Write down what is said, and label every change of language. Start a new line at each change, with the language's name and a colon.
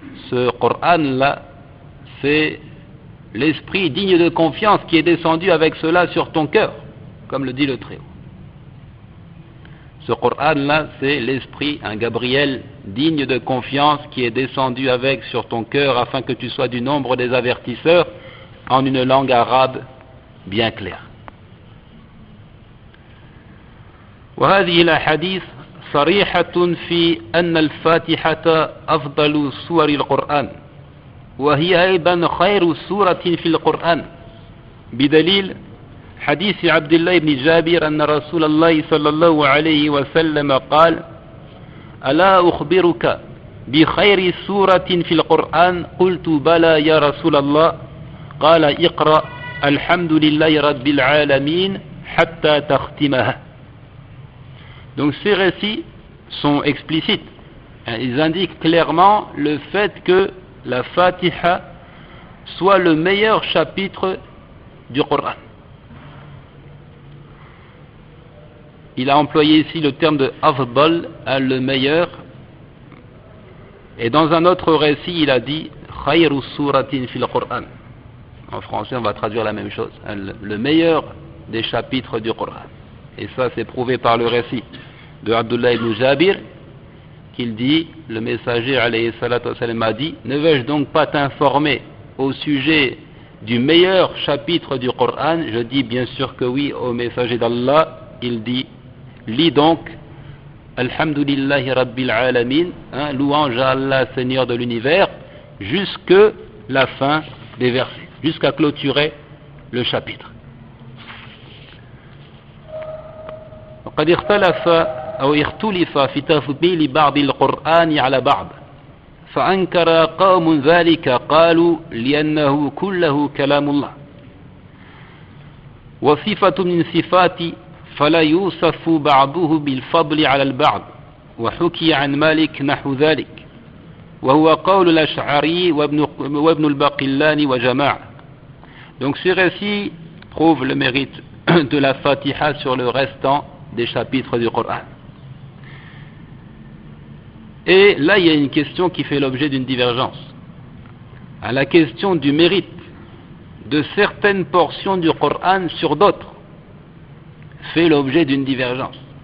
French: Ce Coran-là, c'est l'esprit digne de confiance qui est descendu avec cela sur ton cœur, comme le dit le Très-Haut. Ce Coran-là, c'est l'esprit, un Gabriel digne de confiance qui est descendu avec sur ton cœur afin que tu sois du nombre des avertisseurs en une langue arabe bien claire.
Arabic: وهذه الأحاديث صريحة في أن الفاتحة أفضل سور القرآن وهي أيضا خير سورة في القرآن بدليل حديث عبد الله بن جابر أن رسول الله صلى الله عليه وسلم قال ألا أخبرك بخير سورة في القرآن قلت بلى يا رسول الله قال اقرأ الحمد لله رب العالمين حتى تختمها.
French: Donc ces récits sont explicites. Ils indiquent clairement le fait que la Fatiha soit le meilleur chapitre du Coran. Il a employé ici le terme de afdal, le meilleur, et dans un autre récit il a dit
Arabic: khayru suratin fil Qur'an.
French: En français on va traduire la même chose, le meilleur des chapitres du Coran. Et ça c'est prouvé par le récit de Abdullah ibn Jabir, qu'il dit, le messager
Arabic: alayhi salatu wassalam
French: a dit, ne vais-je donc pas t'informer au sujet du meilleur chapitre du Coran? Je dis bien sûr que oui au messager d'Allah. Il dit, lis donc
Arabic: Alhamdulillahi Rabbil Alamin,
French: louange à Allah Seigneur de l'univers, jusque la fin des versets, jusqu'à clôturer le chapitre.
Arabic: وقد اختلف في تفضيل بعض القرآن على بعض فأنكر قوم ذلك قالوا لأنه كله كلام الله وصفة من صفات فلا يوصف بعضه بالفضل على البعض وحكي عن مالك نحو ذلك وهو قول الأشعري وابن الباقلاني وجماعة.
French: Donc ce récit prouve le mérite de la Fatiha sur le restant des chapitres du Coran. Et là, il y a une question qui fait l'objet d'une divergence. À la question du mérite de certaines portions du Coran sur d'autres fait l'objet d'une divergence.